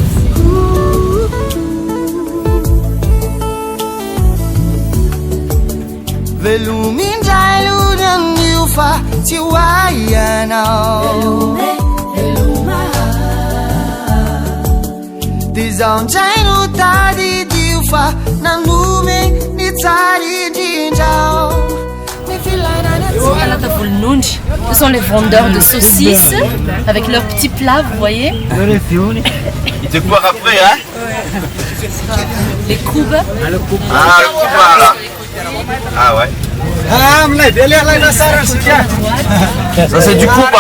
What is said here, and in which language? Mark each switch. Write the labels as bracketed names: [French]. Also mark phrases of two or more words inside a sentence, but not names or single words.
[Malagasy] velomindray lony amin'io fa tsy ho ay ianao de zaho ndray no tadidio fa nanome ny tsara indrindrao Talata Volnonji, [French] ce sont les vendeurs de saucisses avec leurs petits plats, vous voyez. Ils te courent après, hein? Les koubes. Ah, le kuba là. Ah ouais. Ça c'est du kuba.